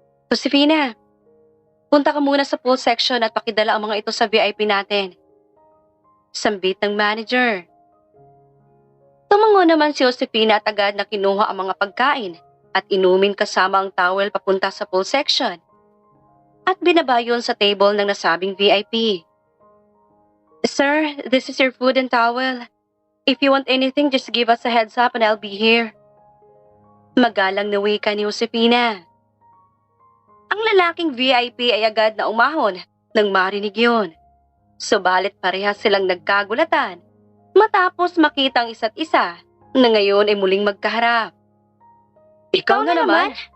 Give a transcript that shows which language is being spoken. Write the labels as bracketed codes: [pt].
[tl] Josefina, punta ka muna sa pool section at pakidala ang mga ito sa VIP natin. Sambit ng manager. Tumango naman si Josefina at agad na kinuha ang mga pagkain at inumin kasama ang towel papunta sa pool section at binaba yun sa table ng nasabing VIP. [en] Sir, this is your food and towel. If you want anything, just give us a heads up and I'll be here. [tl] Magalang na wika ni Josefina. Ang lalaking VIP ay agad na umahon nang marinig yun. Subalit parehas silang nagkagulatan matapos makita ang isa't isa na ngayon ay muling magkaharap. Ikaw na naman?